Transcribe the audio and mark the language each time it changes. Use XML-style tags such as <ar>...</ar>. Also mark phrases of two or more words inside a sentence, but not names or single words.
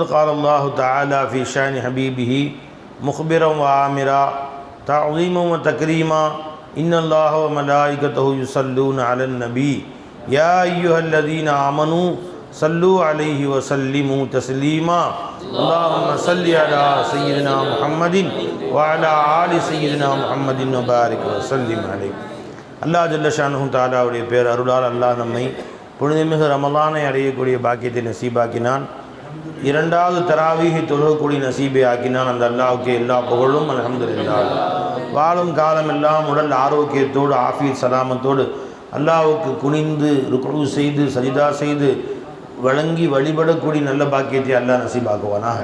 <ar>قال الله تعالى في شأن حبيبه مخبرا وآمرا تعظيما وتكريما إن الله وملائكته يصلون على النبي يا أيها الذين آمنوا صلوا عليه وسلموا تسليما اللهم صل على سيدنا محمد وعلى آل سيدنا محمد وبارك وسلم عليه. الله جل شأنه</ar> <ta>தஆலாவுடைய பேர் அருளால் அல்லாஹ் நம்மை புனிதமிகு ரமலானை அடையக்கூடிய பாக்கியத்தை நசீபாக்கினான். இரண்டாவது தராவீஹை தொழுகக்கூடிய நசீபை ஆக்கினான். அந்த அல்லாஹ்வுக்கு எல்லா புகழும் அல்ஹம்துலில்லாஹ். வாழும் காலமெல்லாம் உடல் ஆரோக்கியத்தோடு ஆஃபியத் சலாமத்தோடு அல்லாஹ்வுக்கு குனிந்து ருக்உ செய்து சஜிதா செய்து வழங்கி வழிபடக்கூடிய நல்ல பாக்கியத்தை அல்லாஹ் நசீபாக்குவானாக.</ta>